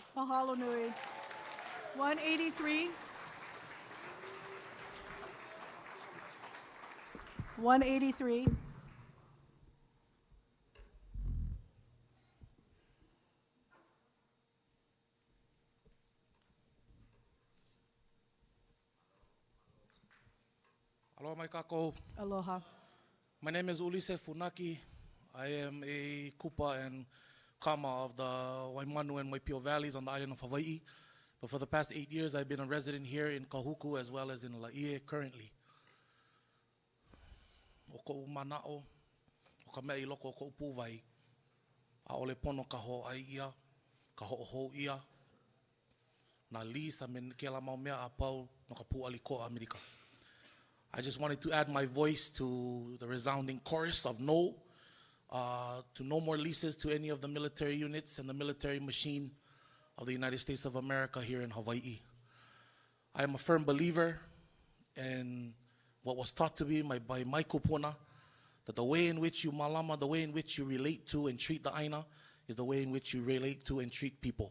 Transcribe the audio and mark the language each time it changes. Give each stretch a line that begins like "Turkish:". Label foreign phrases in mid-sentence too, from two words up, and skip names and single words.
Hawaiian: Mahalo nui. 183. 183. Aloha mai kākou. Aloha.
English: My name is Ulise Funaki. I am a kupa and kama of the Waimanu and Waipio valleys on the island of Hawaii. But for the past 8 years, I've been a resident here in Kahuku as well as in Laie currently.
Hawaiian: O ko'u mana'o, o ka mea I loko o ko'u pūwai, a ole pono ka ho'ai ia, ka ho'ohou ia, na lease a me ke la mau mea a pau no ka pu'ali ko Amerika.
English: I just wanted to add my voice to the resounding chorus of no, to no more leases to any of the military units and the military machine of the United States of America here in Hawaii. I am a firm believer in what was taught to me by my kupuna, that the way in which you malama, the way in which you relate to and treat the aina, is the way in which you relate to and treat people.